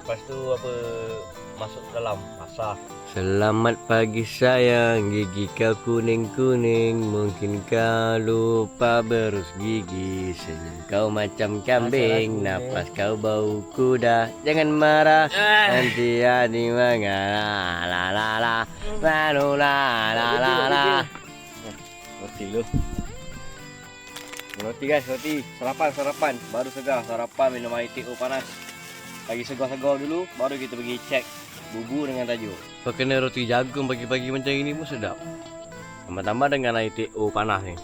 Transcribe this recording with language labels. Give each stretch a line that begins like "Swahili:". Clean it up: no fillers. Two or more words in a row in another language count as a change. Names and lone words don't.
Malay: Lepas tu masuk dalam basah. Selamat pagi sayang, gigi kau kuning-kuning. Mungkin kau lupa berus gigi. Senyum kau macam kambing, napas kau bau kuda. Jangan marah, nanti hati mengalah. La la la, lalu la la la la. Roti lu. Roti guys, roti. Sarapan. Baru segar sarapan minum air teh panas. Lagi segar-segar dulu, baru kita pergi cek bubu dengan tajuk. Kena roti jagung pagi-pagi macam ini pun sedap. Tambah-tambah dengan air teh panas ni.